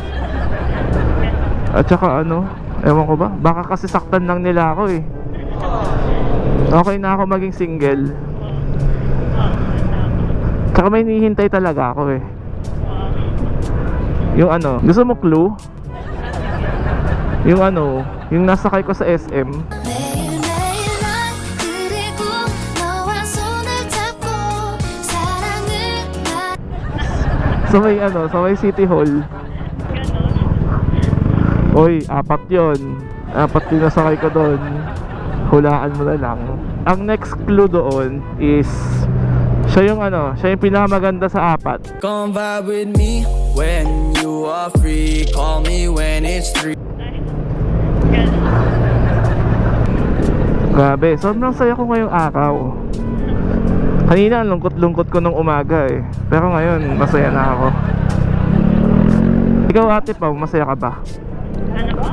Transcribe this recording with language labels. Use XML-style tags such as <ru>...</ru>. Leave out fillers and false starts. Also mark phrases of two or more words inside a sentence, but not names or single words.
<tl>At saka ano, ewan ko ba, baka kasi saktan lang nila ako eh. Okay na ako maging single. Tsaka may hinihintay talaga ako eh. Yung ano, gusto mo clue? Yung ano, yung nasakay ko sa SM.</tl> <ko>매일매일 난 그리고 너와 손을 잡고 사랑을</ko> <tl>Sa may ano, sa may City Hall. Ganun. Oy, 4 yun. 4 yung nasakay ko doon. Hulaan mo na lang. Ang</tl> <en>next clue</en> <tl>doon is siya yung siya yung pinakamaganda sa 4.</tl> <en>Come vibe with me when you are free. Call me when it's 3.</en> <tl>Ganun. Grabe, sobrang saya ko ngayong araw. Kanina ang lungkot-lungkot ko nung umaga eh. Pero ngayon, masaya na ako. Ikaw Ate Pao, masaya ka ba? Ano po?</tl>